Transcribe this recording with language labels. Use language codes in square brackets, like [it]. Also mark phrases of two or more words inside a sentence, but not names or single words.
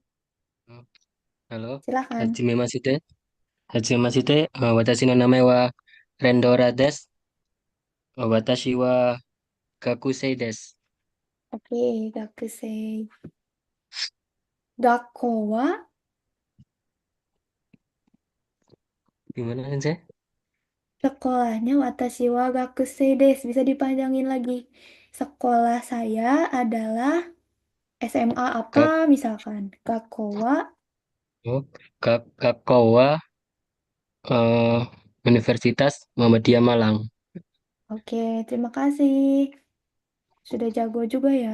[id] Halo, silakan. [ja] はじめ ますで. はじめ ますで、私の名前はレンドラです. 私は学生です. [id] Oke, gakusei. [ja] 学校は [id] Gimana sih? sekolahnya [ja] 私は学生です. [id] Bisa dipanjangin lagi. Sekolah saya adalah SMA apa Gak, [ja] misalkan. 学校は. oh, 学校は eh, Universitas Muhammadiyah Malang. [id] Oke, terima kasih. Sudah jago juga ya.